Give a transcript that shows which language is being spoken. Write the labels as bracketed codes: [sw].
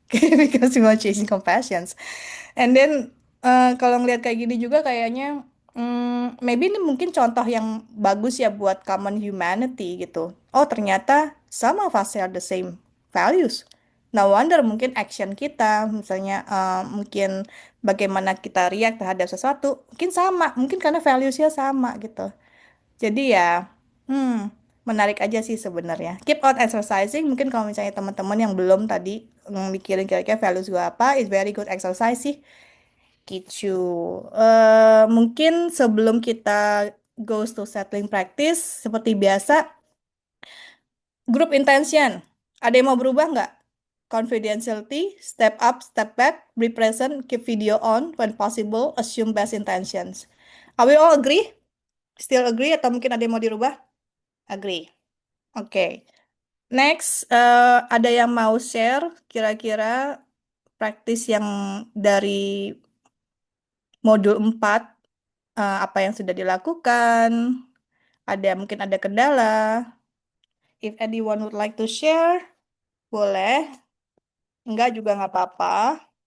[en] Because we are chasing compassions. And then [id] kalau ngelihat kayak gini juga kayaknya maybe ini mungkin contoh yang bagus ya buat common humanity gitu. [en] Oh ternyata some of us share the same values. No wonder [id] mungkin action kita, misalnya mungkin bagaimana kita react terhadap sesuatu, mungkin sama, mungkin karena values-nya sama gitu. Jadi ya, menarik aja sih sebenarnya. [en] Keep on exercising. [id] Mungkin kalau misalnya teman-teman yang belum tadi mikirin kira-kira values gue apa, [en] is very good exercise [id] sih. Gitu. Mungkin sebelum kita [en] goes to settling practice, [id] seperti biasa, group intention. Ada yang mau berubah nggak? [en] Confidentiality, step up, step back, be present, keep video on when possible, assume best intentions. Are we all agree? Still agree [id] atau mungkin ada yang mau dirubah? Agree. Oke. Next, ada yang mau share kira-kira praktis yang dari modul 4 apa yang sudah dilakukan, ada mungkin ada kendala. [en] If anyone would like to share, boleh. [id] Enggak juga nggak apa-apa.